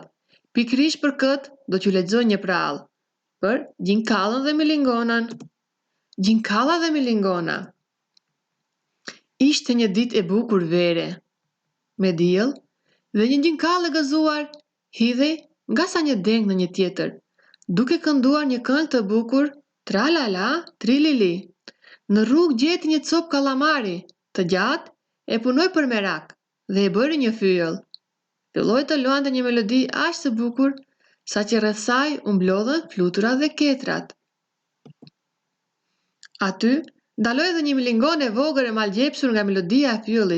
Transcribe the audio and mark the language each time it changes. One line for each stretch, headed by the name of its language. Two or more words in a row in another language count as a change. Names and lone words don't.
Albanian: Pikërisht për këtë do t'ju lexoj një prallë për gjinkallën dhe milingonën. Gjinkalla dhe milingona. Ishte një ditë e bukur vere, me diell, dhe një gjinkalë e gëzuar hidhej nga sa një deng në një tjetër, duke kënduar një këngë të bukur, tra la la, tri li li. Në rrugë gjeti një copë kallamari, të gjatë, e punoi për merak dhe e bëri një fyll. Filloi të luante një melodi aq të bukur, sa që rreth saj u mblodhen fluturat dhe ketrat. Aty ndaloi edhe një milingonë e vogël e malgjepsur nga melodia e fyllit.